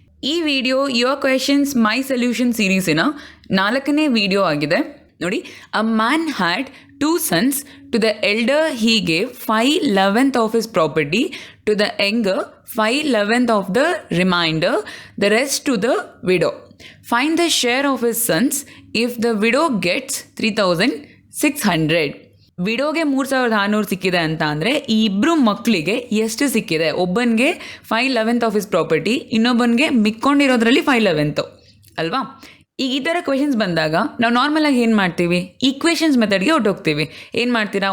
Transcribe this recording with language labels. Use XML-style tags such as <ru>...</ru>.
<kn>ಈ video your questions my solution ಸೀರೀಸಿನ 4ನೇ video ಆಗಿದೆ.</kn> <en>ನೋಡಿ, a man had 2 sons. To the elder he gave 5/11 of his property, to the younger 5/11 of the remainder, the rest to the widow. Find the share of his sons if the widow gets 3,600.</en> <kn>ವಿಡೋಗೆ 3,600 ಸಿಕ್ಕಿದೆ ಅಂತ ಅಂದರೆ ಈ ಇಬ್ಬರು ಮಕ್ಕಳಿಗೆ ಎಷ್ಟು ಸಿಕ್ಕಿದೆ? ಒಬ್ಬನಿಗೆ</kn> <en>5/11 of his property,</en> <kn>ಇನ್ನೊಬ್ಬನಿಗೆ ಮಿಕ್ಕೊಂಡಿರೋದ್ರಲ್ಲಿ 5/11 ಅಲ್ವಾ? ಈಗ ಈ ಥರ ಕ್ವೆಶನ್ಸ್ ಬಂದಾಗ ನಾವು ನಾರ್ಮಲಾಗಿ ಏನು ಮಾಡ್ತೀವಿ? ಈಕ್ವೇಷನ್ಸ್ ಮೆಥಡ್ಗೆ ಹೊಟ್ಟೋಗ್ತೀವಿ. ಏನು ಮಾಡ್ತೀರಾ?</kn>